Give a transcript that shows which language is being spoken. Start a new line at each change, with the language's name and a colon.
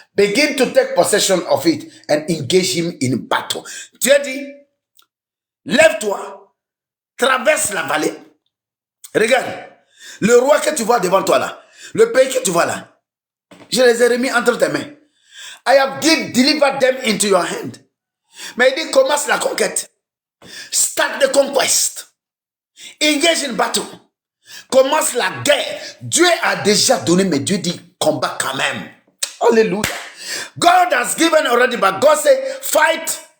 English: Begin to take possession of it and engage him in battle.
French: Dieu dit, lève-toi, traverse la vallée. Regarde, le roi que tu vois devant toi là, le pays que tu vois là, je les ai remis entre tes mains.
English: I have delivered them into your hand.
French: Mais il dit, commence la conquête.
English: Start the conquest. Engage in battle.
French: Commence la guerre. Dieu a déjà donné, mais Dieu dit, combat quand même. Hallelujah.
English: God has given already, but God said, fight.